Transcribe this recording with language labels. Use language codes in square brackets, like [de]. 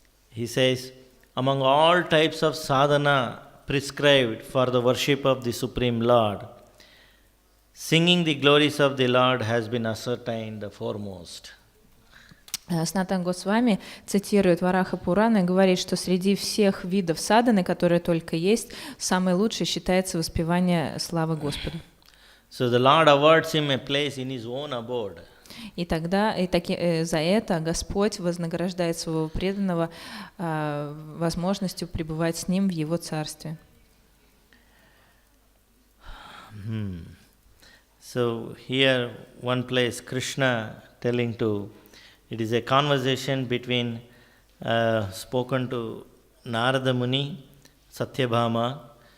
[en] He says, among all types of sadhana prescribed for the worship of the Supreme Lord, singing the glories of the Lord has been ascertained the foremost. [ru] Снатан Госвами цитирует Вараха Пурана и говорит, что среди всех видов садханы, которые только есть, самый лучший считается воспевание славы Господа. [en] So the Lord awards him a place in his own abode. [ru] И тогда за это Господь вознаграждает своего преданного возможностью пребывать с ним в его царстве. [en] So here one place Krishna telling to, it is a conversation between spoken to Narada Muni, Satyabhama.